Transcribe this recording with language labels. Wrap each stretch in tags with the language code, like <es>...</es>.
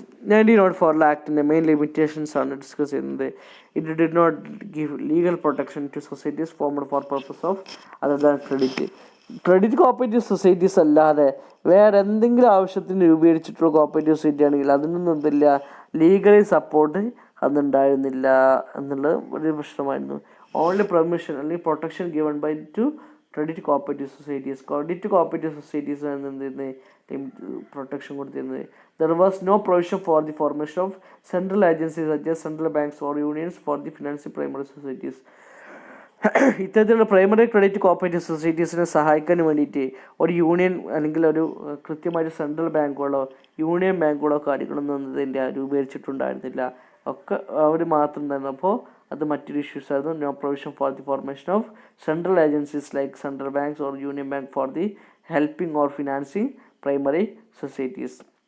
<ml>1904 ആക്ടിൻ്റെ main limitations ആണ് discuss ചെയ്യുന്നത്.</ml> <en>it did not give legal protection to societies formed for purpose of other than</en> <ml>credit cooperative societies അല്ലാതെ വേറെ എന്തെങ്കിലും ആവശ്യത്തിന് രൂപീകരിച്ചിട്ടുള്ള cooperative society ആണെങ്കിൽ അതിനൊന്നും എന്തില്ല, ലീഗലി സപ്പോർട്ട് അന്നുണ്ടായിരുന്നില്ല എന്നുള്ള ഒരു പ്രശ്നമായിരുന്നു.</ml> <en>Only permission അല്ലെങ്കിൽ protection given by to credit cooperative societies.</en> <ml>Credit cooperative societies ആണ് എന്തിരുന്നത് പ്രൊട്ടക്ഷൻ കൊടുത്തിരുന്നത്.</ml> <en>There was no provision for the formation of central agencies such as central banks or unions for the financing primary societies.</en> <ml>ഇത്തരത്തിലുള്ള primary credit cooperative സൊസൈറ്റീസിനെ സഹായിക്കാൻ വേണ്ടിയിട്ട് ഒരു union അല്ലെങ്കിൽ ഒരു കൃത്യമായിട്ട് central ബാങ്കുകളോ union ബാങ്കുകളോ കാര്യങ്ങളൊന്നും ഇതിൻ്റെ രൂപീകരിച്ചിട്ടുണ്ടായിരുന്നില്ല, ഒക്കെ അവർ മാത്രം തന്നെ. അപ്പോൾ അത് മറ്റൊരു ഇഷ്യൂസ് ആയിരുന്നു.</ml> <en>No provision for the formation of central agencies like central banks or union bank for the helping or financing primary societies.</en>